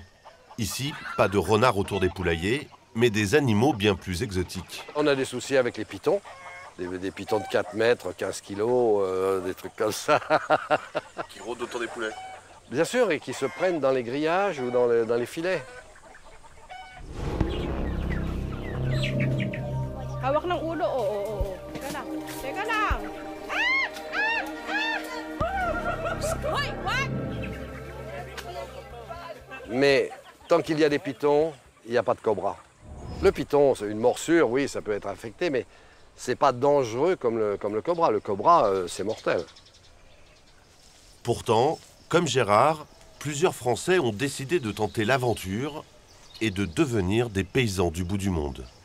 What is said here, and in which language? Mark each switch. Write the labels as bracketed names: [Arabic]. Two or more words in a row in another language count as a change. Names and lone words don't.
[French] Ici, pas de renards autour des poulaillers, mais des animaux bien plus exotiques. On a des soucis avec les pitons. Des pitons de 4 mètres, 15 kilos, des trucs comme ça. Qui rôdent autour des poulets. Bien sûr, et qui se prennent dans les grillages ou dans les filets. [Filipino] Hawak ng ulo, oo. Teka lang. Teka lang. Hoy, what? [French] Mais tant qu'il y a des pitons, il n'y a pas de cobra. Le piton, c'est une morsure, oui, ça peut être infecté, mais c'est pas dangereux comme le cobra. Le cobra, c'est mortel. Pourtant, comme Gérard, plusieurs Français ont décidé de tenter l'aventure et de devenir des paysans du bout du monde.